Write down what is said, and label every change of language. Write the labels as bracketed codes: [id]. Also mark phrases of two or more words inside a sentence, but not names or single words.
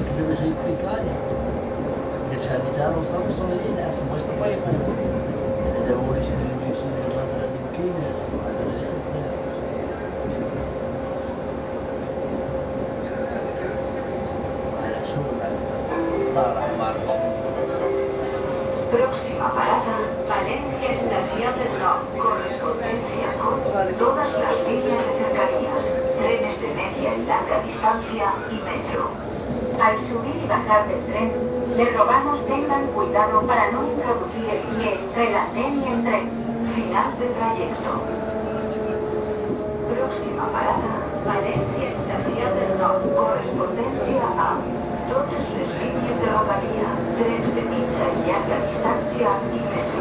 [ar] دابا جاي بيكاني قلت هادي تا نوصل وصلني نعس بغيت نفيق دابا وليت ندير شي الهضره هادي مكايناش وهذا اللي خدام انا شوف صراحه ما عرفتش. [es] Próxima parada, Valencia Estación del Norte, correspondencia con todas las líneas de cercanías, trenes de media y larga distancia y metro. Al subir y bajar del tren, le rogamos tengan cuidado para no introducir el pie entre el andén y el tren. Final de trayecto. Próxima parada, Valencia Estación del Norte, correspondencia a todas las líneas [ca] de rodalía, [es] trenes [ca] de mitja [es] y larga distancia y metro.